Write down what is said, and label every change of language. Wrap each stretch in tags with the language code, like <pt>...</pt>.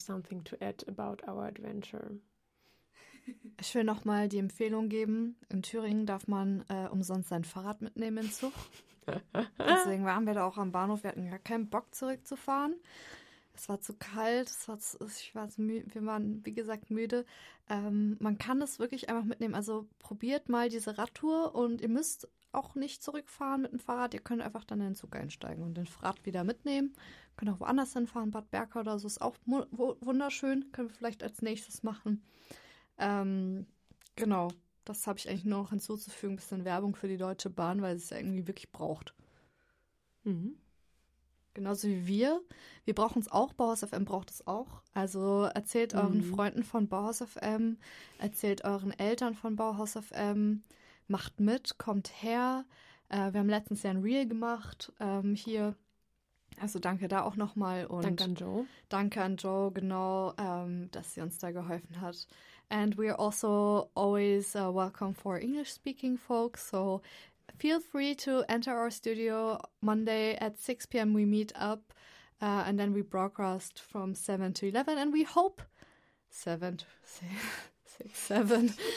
<en>something to add about our adventure.</en> <de>Ich will noch mal die Empfehlung geben. In Thüringen darf man umsonst sein Fahrrad mitnehmen im Zug. Deswegen waren wir da auch am Bahnhof. Wir hatten gar keinen Bock zurückzufahren. Es war zu kalt. Wir waren, wie gesagt, müde. Man kann es wirklich einfach mitnehmen. Also probiert mal diese Radtour und ihr müsst auch nicht zurückfahren mit dem Fahrrad. Ihr könnt einfach dann in den Zug einsteigen und den Fahrrad wieder mitnehmen. Ihr könnt auch woanders hinfahren. Bad Berka oder so ist auch wunderschön. Können wir vielleicht als nächstes machen. Genau, das habe ich eigentlich nur noch hinzuzufügen, ein bisschen Werbung für die Deutsche Bahn, weil sie es ja irgendwie wirklich braucht. Genauso wie wir brauchen es auch, Bauhaus FM braucht es auch, also erzählt euren Freunden von Bauhaus FM, erzählt euren Eltern von Bauhaus FM, macht mit, kommt her, wir haben letztens ja ein Reel gemacht, hier, also danke da auch nochmal und danke an Joe. Danke an Joe, genau, dass sie uns da geholfen hat.</de> <en>And we are also always welcome for English-speaking folks, so feel free to enter our studio Monday at 6 p.m. We meet up and then we broadcast from 7 to 11 and we hope 7 to 6, 7.</en>